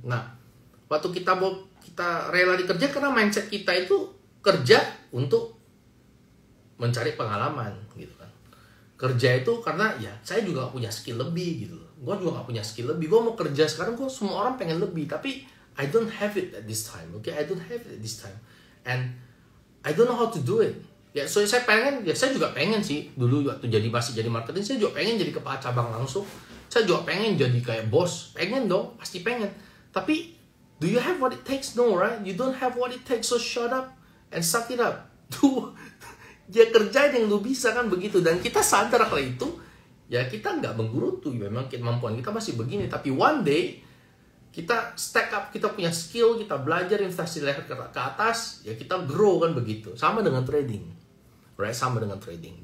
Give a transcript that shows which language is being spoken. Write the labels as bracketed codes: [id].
[id] Nah, waktu kita rela dikerja karena mindset kita itu kerja untuk mencari pengalaman gitu kan. Kerja itu karena ya saya juga gak punya skill lebih gitu loh. Gue juga gak punya skill lebih. Gue mau kerja sekarang, semua orang pengen lebih, tapi [en] I don't have it at this time. Okay, I don't have it at this time. And I don't know how to do it. [id] Ya, so saya juga pengen sih dulu waktu masih jadi marketing, saya juga pengen jadi kepala cabang langsung. Saya juga pengen jadi kayak bos. Pengen dong, pasti pengen. Tapi [en] do you have what it takes? [id] No, right? [en] You don't have what it takes, so shut up and suck it up. [id] Tuh, ya kerjain yang lu bisa kan begitu. Dan kita sadar kalau itu, ya kita nggak menggerutu. Memang kemampuan kita masih begini. Tapi [en] one day, [id] kita stack up, kita punya skill, kita belajar investasi leher ke atas, ya kita grow kan begitu. Sama dengan trading. Right? Sama dengan trading.